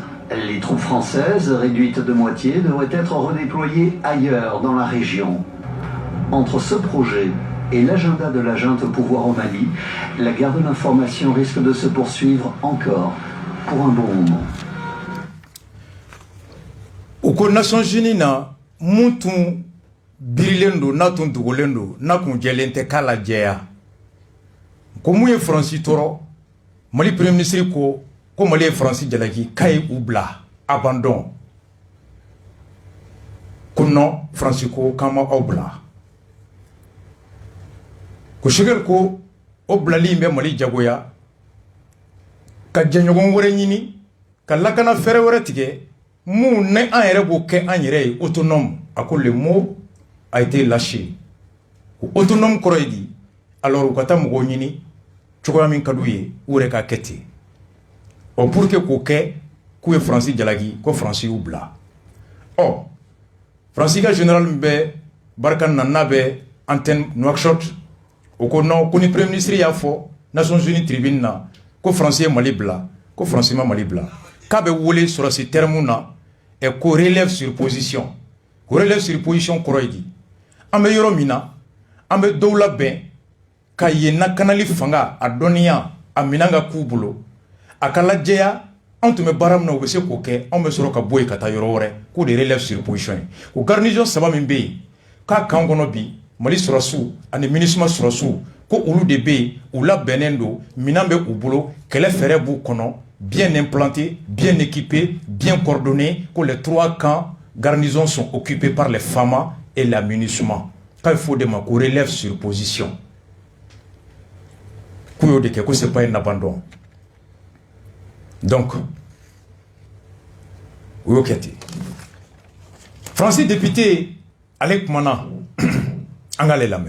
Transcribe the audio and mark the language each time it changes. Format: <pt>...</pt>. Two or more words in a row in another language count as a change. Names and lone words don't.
<fr>Les troupes françaises, réduites de moitié, devraient être redéployées ailleurs dans la région. Entre ce projet et l'agenda de la junte au pouvoir au Mali, la guerre de l'information risque de se poursuivre encore pour un bon moment.</fr> <bm>Aux Nations Unies na mun tun birilen don n'a tun dogolen don n'a kun jɛlen tɛ k'a lajɛya ko mun ye Faransi tɔɔrɔ Mali</bm> <fr>premier ministre</fr> <bm>ko Mali ye Faransi jalaki k'a ye u bila abandon ko non Faransi ko k'an ma aw bila ko Choguel ko o bilali in bɛ Mali jagoya ka jɛɲɔgɔn wɛrɛ ɲini ka lakana fɛrɛ wɛrɛ tigɛ mun ne an yɛrɛ b'o kɛ an yɛrɛ ye autonome a ko</bm> <fr>le mot a été lâché</fr> <bm>ko autonome kɔrɔ ye di alors u ka taa mɔgɔw ɲini cogoya min ka d'u ye u yɛrɛ ka kɛ ten ɔ</bm> <fr>pour que</fr> <bm>k'o kɛ k'u ye Faransi jalaki ko Faransi y'u bila ɔ Faransi ka général min bɛ Barkhane na n'a bɛ antenne Nouakchott o ko non ko ni</bm> <fr>premier ministre</fr> <bm>y'a fɔ Nations Unies tribune na ko Faransi ye Mali bila ko Faransi ma Mali bila k'a bɛ wele sɔrɔ si terme na</bm> <fr>et qu'on relève sur position. Qu'on relève sur position</fr> <bm>kɔrɔ ye di an bɛ yɔrɔ min na an bɛ dɔw labɛn ka yen na kanali fanga a dɔnniya a minɛn ka k'u bolo a ka lajɛya anw tun bɛ baara min na u bɛ se k'o kɛ anw bɛ sɔrɔ ka bɔ yen ka taa yɔrɔ wɛrɛ k'o de</bm> <fr>relève sur position</fr> <bm>ye o garnison 3 min bɛ yen k'a kan kɔnɔ bi Mali sɔrɔsiw ani MINUSMA sɔrɔsiw ko olu de bɛ yen u labɛnnen don minɛn bɛ u bolo kɛlɛ fɛɛrɛ b'u kɔnɔ</bm> <fr>bien implantés, bien équipés, bien coordonnés, que les 3 camps garnisons sont occupés par les FAMA et la MINUSMA. Quand il faut demander qu'on relève sur position. Que ce n'est pas un abandon. Donc, oui, Francis député, Alec Mana, Angale la main.</fr>